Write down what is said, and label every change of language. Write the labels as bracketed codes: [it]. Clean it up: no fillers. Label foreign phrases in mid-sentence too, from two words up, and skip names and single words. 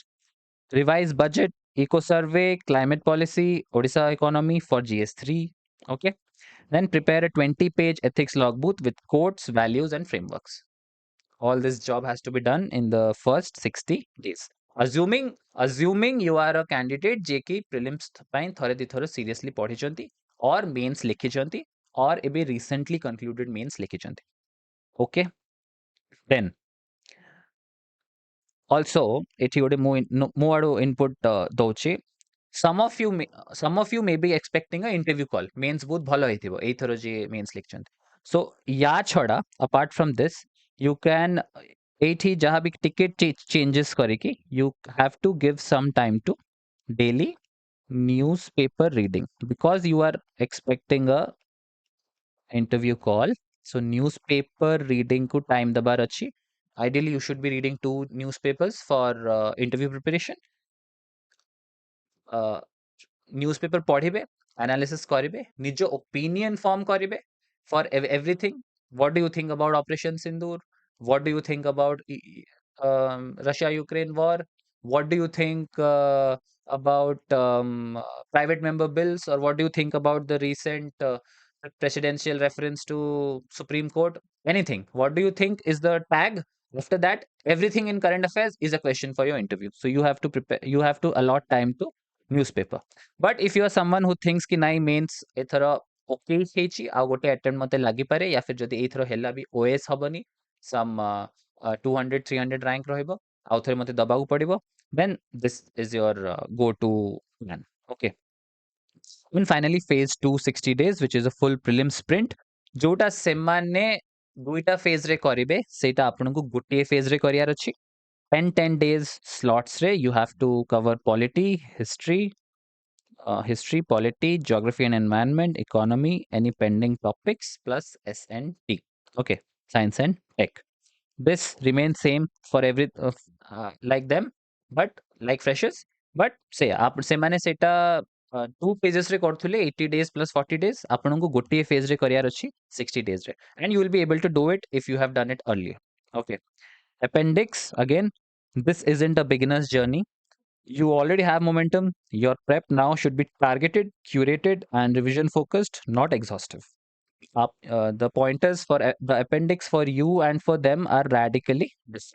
[en] Revise budget, eco survey, climate policy, Odisha economy for GS3. Okay. Then prepare a 20-page ethics logbook with quotes, values, and frameworks. All this job has to be done in the first 60 days. Assuming you are a candidate [or] ଯେ କି [en] prelims [or] ପାଇଁ ଥରେ ଦି ଥର [en] seriously ପଢିଛନ୍ତି or mains ଲେଖିଛନ୍ତି or ଏବେ recently concluded mains ଲେଖିଛନ୍ତି. Okay? Then also [or] ଏଠି ଗୋଟେ ମୁଁ ଆଡୁ input ଦଉଛି. [en] Some of you may be expecting a interview call. Mains [or] ବହୁତ ଭଲ ହେଇଥିବ ଏଇଥର ଯିଏ [en] mains ଲେଖିଛନ୍ତି. So [or] ୟା ଛଡା [en] apart from this you can [or] ଏଇଠି ଯାହା ବି ଟିକେ [en] changes କରିକି you have to give some time to daily newspaper reading because you are expecting a interview call. So newspaper reading ku time [or] ଦବାର ଅଛି. [en] Ideally you should be reading 2 newspapers for interview preparation. Newspaper ପଢିବେ, analysis କରିବେ, ନିଜ opinion form କରିବେ for everything. What do you think about Operation Sindoor? What do you think about Russia-Ukraine war? What do you think about private member bills? Or what do you think about the recent presidential reference to Supreme Court? Anything. What do you think is the tag? After that, everything in current affairs is a question for your interview. So you have to prepare, you have to allot time to newspaper. But if you are someone who thinks [or] କି ନାହିଁ [en] मेंस एथर ओके [or] ହେଇଛି ଆଉ ଗୋଟେ [en] attempt [or] ମତେ ଲାଗିପାରେ [hi] या फिर [or] ଯଦି ଏଇଥର ହେଲା ବି [en] OAS ହବନି some 200 300 rank [or] ରହିବ ଆଉ ଥରେ ମତେ ଦବାକୁ ପଡିବ [en] then this is your go to plan. Okay. Then finally phase 2 60 days which is a full prelim sprint [or] ଯୋଉଟା ସେମାନେ ଦୁଇଟା [en] phase [or] ରେ କରିବେ ସେଇଟା ଆପଣଙ୍କୁ ଗୋଟିଏ [en] phase [or] ରେ କରିବାର ଅଛି [en] 10 days slots ରେ you have to cover polity, history, polity, geography and environment, economy, any pending topics plus S&T. Okay, science and tech. This remains same for every like them, but like freshers. But say [or] ସେମାନେ ସେଟା [en] 2 phases [or] ରେ କରୁଥିଲେ [en] 80 days plus 40 days [or] ଆପଣଙ୍କୁ ଗୋଟିଏ [en] phase [or] ରେ କରିବାର ଅଛି [en] 60 days ରେ and you will be able to do it if you have done it earlier. Okay. Appendix again, this isn't a beginner's journey. You already have momentum. Your prep now should be targeted, curated, and revision focused, not exhaustive. The pointers for the appendix for you and for them are radically different.